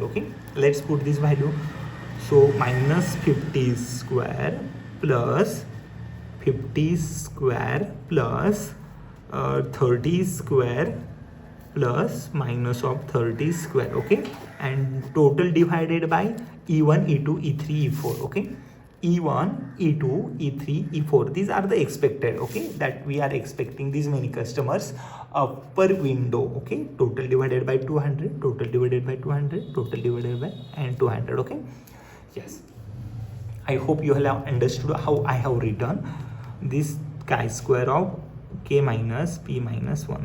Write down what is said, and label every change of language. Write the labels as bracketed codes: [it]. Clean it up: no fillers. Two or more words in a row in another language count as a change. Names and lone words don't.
[en] Okay, let's put this value. So minus 50 square plus 50 square plus 30 square plus minus of 30 square. Okay, and total divided by E1, E2, E3, E4. Okay, E1, E2, E3, E4. These are the expected, okay, that we are expecting these many customers per window. Okay, total divided by 200, total divided by 200, total divided by and 200. Okay, yes, I hope you have understood how I have written this chi-square of k minus p minus 1.